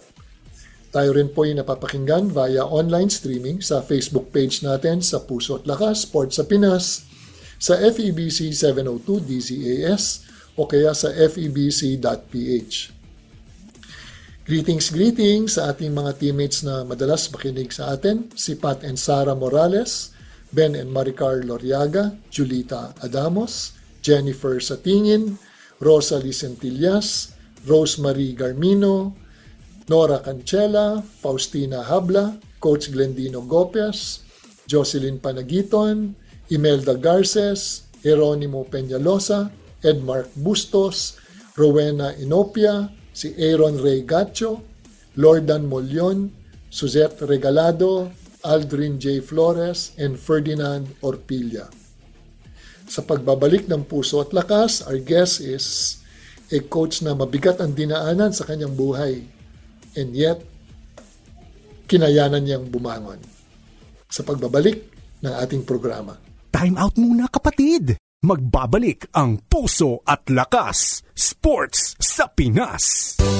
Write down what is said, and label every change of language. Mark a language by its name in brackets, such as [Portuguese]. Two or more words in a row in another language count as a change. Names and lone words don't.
[Filipino] Tayo rin po ay napapakinggan [English] via online streaming [Filipino] sa Facebook page natin sa Puso at Lakas, Sports sa Pinas, sa FEBC 702 DZAS o kaya sa febc.ph. Greetings sa ating mga teammates na madalas makinig sa atin, si Pat and Sara Morales, Ben and Maricar Loriaga, Julita Adamos, Jennifer Satingin, Rosalie Centillas, Rosemary Garmino, Nora Cancela, Faustina Habla, Coach Glendino Gopes, Jocelyn Panagiton, Imelda Garces, Jeronimo Peñalosa, Edmarc Bustos, Rowena Inopia, si Aaron Ray Gacho, Lordan Molion, Suzette Regalado, Aldrin J. Flores, and Ferdinand Orpilla. Sa pagbabalik ng Puso at Lakas, [English] our guest is a coach [Filipino] na mabigat ang dinaanan sa kanyang buhay. And yet, kinayanan niyang bumangon. Sa pagbabalik ng ating programa. [English] Time out [Filipino] muna kapatid! Magbabalik ang Puso at Lakas, Sports sa Pinas.